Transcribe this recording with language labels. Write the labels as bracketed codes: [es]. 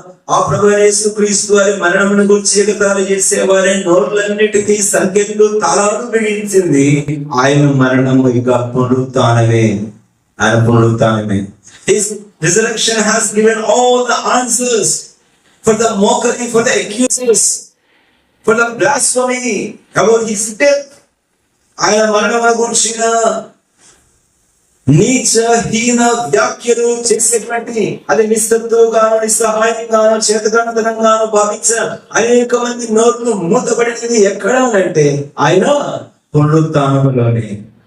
[te] ఆ ప్రభువైన యేసుక్రీస్తు వారి మరణమును గురించి ఎగతాళి చేసేవారి నోర్లన్నిటికీ సంఖ్యలు తాళాలు బిగించింది. ఆయన మరణము ఇక పునరుత్థానమే. ఆయన పునరుత్థానమే. [en] His resurrection has given all the answers for the mockery, for the accusers, for the blasphemy about his death. [te] ఆయన మరణం గురించిన నీచహీన వ్యాఖ్యలు చేసేటువంటి అది నిస్సత్తుగాను, నిస్సహాయంగాను, చేతగానతనంగాను భావించిన అనేక మంది నోట్లు మూతపడినది ఎక్కడ అంటే ఆయన పునరుత్థానంలోనే.